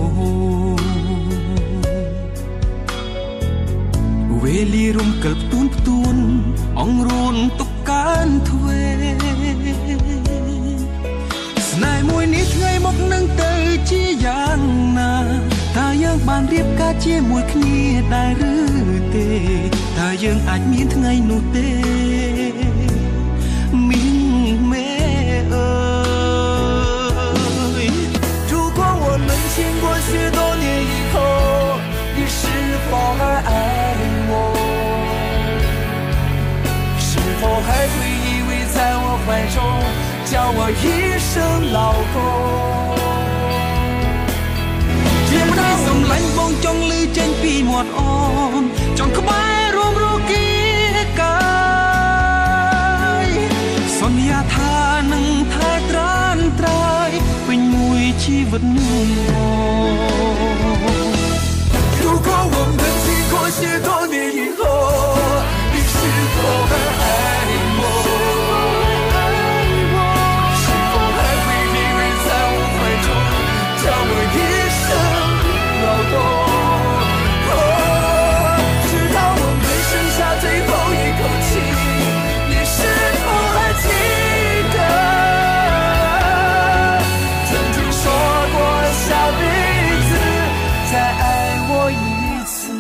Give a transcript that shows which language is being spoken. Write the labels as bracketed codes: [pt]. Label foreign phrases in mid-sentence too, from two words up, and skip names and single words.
[km] វេលារំកិលផ្ទួនអង្រួនទុកកានទ្វេស្នេហ៍មួយនេះថ្ងៃមកនឹងទៅជាយ៉ាងណាតើយើងបានរៀបការជាមួយគ្នាដែរឬទេតើយើងអាចមានថ្ងៃនោះទេ មីងមេអើយ [zh] 如果我们经过许多年以后你是否还爱我是否还会依偎在我怀中叫我一声老公 [km] ជាមិនឲ្យសំឡាញ់បងចង់លឺចេញពីមាត់អូនចង់ក្បែររួមរគីកាយសន្យាថានឹងថែត្រានត្រើយពេញមួយជីវិត [zh] 如果我们经过许多年以后你是否还爱我是否还会依偎在我怀中叫我一声老公直到我们剩下最后一口气你是否还记得曾经说过下辈子再爱我一次